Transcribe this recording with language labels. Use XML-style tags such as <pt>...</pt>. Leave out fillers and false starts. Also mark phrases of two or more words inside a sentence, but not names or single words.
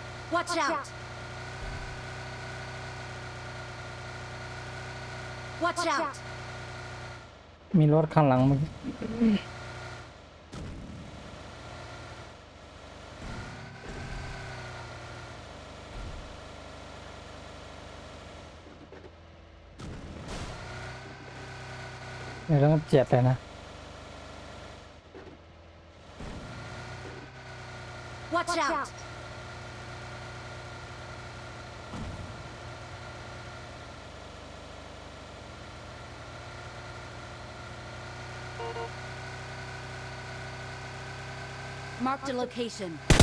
<en>Watch out! Watch out!</en> <th>มีรถข้างหลังมึงนี่ต้องเจ็บเลยนะ</th> <en>Watch out! Marked a location.</en>